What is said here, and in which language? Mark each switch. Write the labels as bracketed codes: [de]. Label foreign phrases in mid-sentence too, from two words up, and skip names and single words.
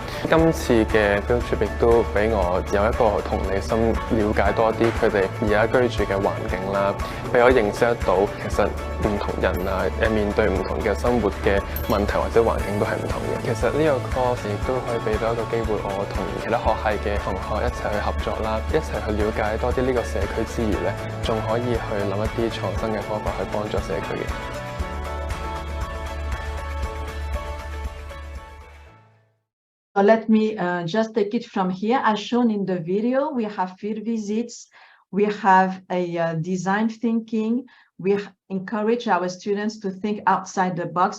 [yue] 今次嘅 [en] field trip [yue] 亦都俾我有一個同理心，了解多啲佢哋而家居住嘅環境啦，俾我認識得到其實唔同人啊面對唔同嘅生活嘅問題或者環境都係唔同嘅。其實呢個 course 亦都可以俾到一個機會我同其他學系嘅同學一齊去合作啦，一齊去了解多啲呢個社區之餘咧，仲可以去諗一啲創新嘅方法去幫助社區嘅。 [en] Let me just take it from here. As shown in the video, we have field visits, we have a design thinking, we encourage our students to think outside the box.